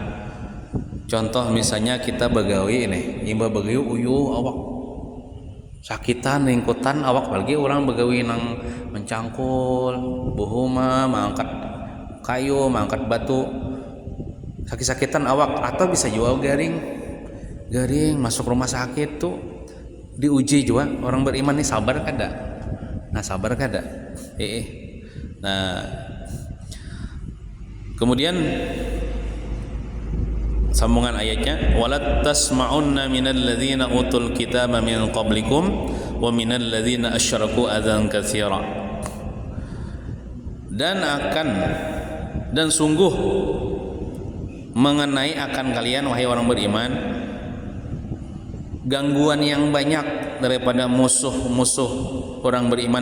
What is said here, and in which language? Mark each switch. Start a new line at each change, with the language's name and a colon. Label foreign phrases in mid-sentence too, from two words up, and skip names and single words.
Banjar: Contoh misalnya kita begawi ini, imba begawi uyuh awak sakitan, lingkutan awak, apalagi orang begawi nang mencangkul, buhuma, mengangkat kayu, mengangkat batu, sakit-sakitan awak, atau bisa jual garing masuk rumah sakit tuh diuji juga. Orang beriman nih sabar kada? Nah, sabar kada?
Indonesian: Nah, kemudian sambungan ayatnya,
Arabic: ولتسمعن من الذين أوتوا الكتاب من قبلكم ومن الذين أشركوا أذى كثيرا,
Indonesian: dan sungguh mengenai akan kalian wahai orang beriman gangguan yang banyak daripada musuh-musuh orang beriman.